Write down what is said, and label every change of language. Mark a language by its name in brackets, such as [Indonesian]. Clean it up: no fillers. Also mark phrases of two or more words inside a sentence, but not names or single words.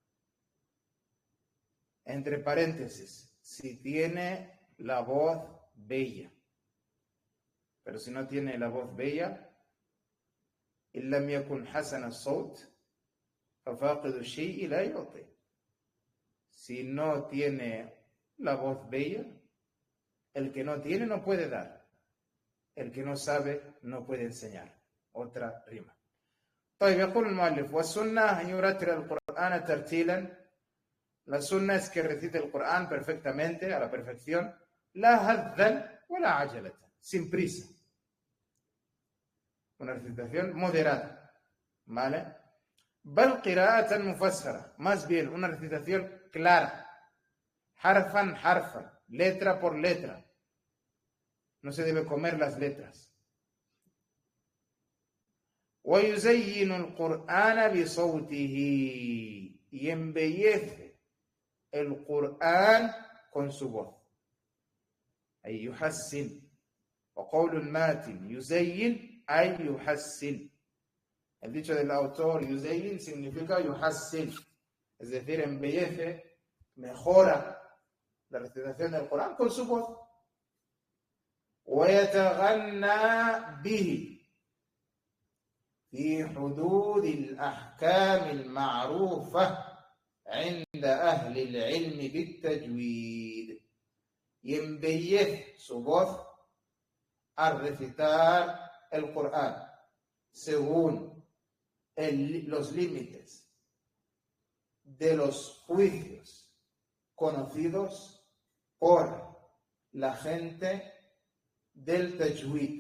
[Spanish] Entre paréntesis, si tiene la voz bella. Pero si no tiene la voz bella, [Arabic] إن لم يكن حسن الصوت ففاقد الشيء لا يعطي. [Spanish] Si no tiene la voz bella, el que no tiene no puede dar. El que no sabe no puede enseñar. Otra rima. [Arabic] طيب يقول المؤلف: والسنة أن يرتل القرآن ترتيلا. [Spanish] La sunna es que recite el Corán perfectamente, a la perfección, [Arabic] لا هذا ولا عجلة, [Spanish] sin prisa. Una recitación moderada, ¿vale? [Arabic] بل قراءة مفسرة, [Spanish] más bien una recitación clara, [Arabic] حرفا حرفا, [Spanish] letra por letra. No se debe comer las letras. [Arabic] ويزين القرآن بصوته, [Spanish] y embellece el Corán con su voz. [Arabic] أي يحسن. وقول الماتن يزين أي يحسن. [Spanish] El dicho del autor yuzayin significa yuhassin, es decir, embellece, mejora la recitación del Corán con su voz. [Arabic] ويتغنى به, في حدود الأحكام المعروفة عند أهل العلم بالتجويد. [Spanish] Y embellece su voz al recitar el Corán según los límites de los juicios conocidos por la gente del tajwid.